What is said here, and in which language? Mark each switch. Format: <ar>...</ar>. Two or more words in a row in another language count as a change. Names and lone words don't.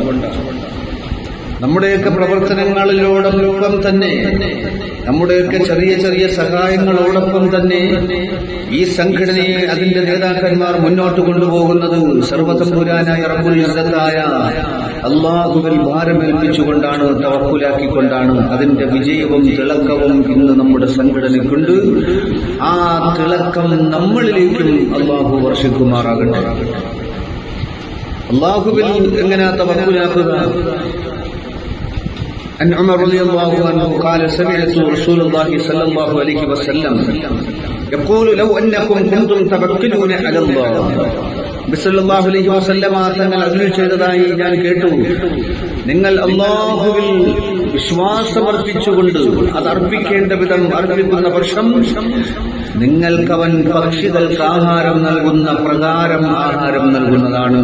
<ml>നമ്മുടെയൊക്കെ പ്രവർത്തനങ്ങളിലോടൊപ്പം തന്നെ, നമ്മുടെയൊക്കെ ചെറിയ ചെറിയ സഹായങ്ങളോടൊപ്പം തന്നെ ഈ സംഘടനയെ, അതിന്റെ നേതാക്കന്മാർ മുന്നോട്ട് കൊണ്ടുപോകുന്നത് സർവ്വതമ്പുരാനായ</ml> <ar>رب العزة</ar> <ml>അല്ലാഹുവിൽ ഭാരമേൽപ്പിച്ചുകൊണ്ടാണ്, തവക്കുലാക്കിക്കൊണ്ടാണ്. അതിന്റെ വിജയവും തിളക്കവും ഇന്ന് നമ്മുടെ സംഘടനയ്ക്കുണ്ട്. ആ തിളക്കം നമ്മളിലേക്കും അല്ലാഹു വർഷിക്കുമാറാകട്ടെ. അല്ലാഹുവിൽ എങ്ങനെ തവക്കുലാക്കുക?</ml> <ar>عن عمر رضي الله عنه قال سمعت رسول الله صلى الله عليه وسلم يقول لو أنكم كنتم توكلون على الله. صلى الله عليه وسلم</ar> <ml>തങ്ങൾ അരുളി ചെയ്തതായി ഞാൻ കേട്ടു, നിങ്ങൾ അല്ലാഹുവിൽ വിശ്വാസമർപ്പിച്ചുകൊണ്ട് അത് അർപ്പിക്കേണ്ട വിധം അർപ്പിക്കുന്ന പക്ഷം നിങ്ങൾക്കവൻ പക്ഷികൾക്ക് ആഹാരം നൽകുന്ന പ്രകാരം ആഹാരം നൽകുന്നതാണ്.</ml>